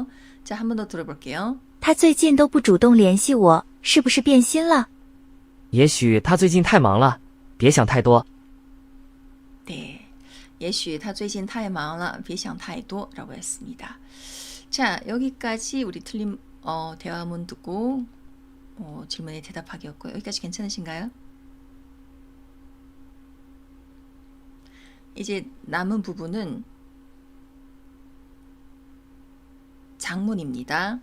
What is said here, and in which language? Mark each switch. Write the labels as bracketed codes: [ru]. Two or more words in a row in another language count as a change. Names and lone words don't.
[ko] 자, 한 번 더 들어볼게요. [zh] 他最近都不主动联系我，是不是变心了？也许他最近太忙了，别想太多。 [ko] 네. [zh] 也许他最近太忙了，别想太多 [ko] 라고 했습니다. 자, 여기까지 우리 틀린 대화문 듣고 질문에 대답하기였고요. 여기까지 괜찮으신가요? 이제 남은 부분은 장문입니다.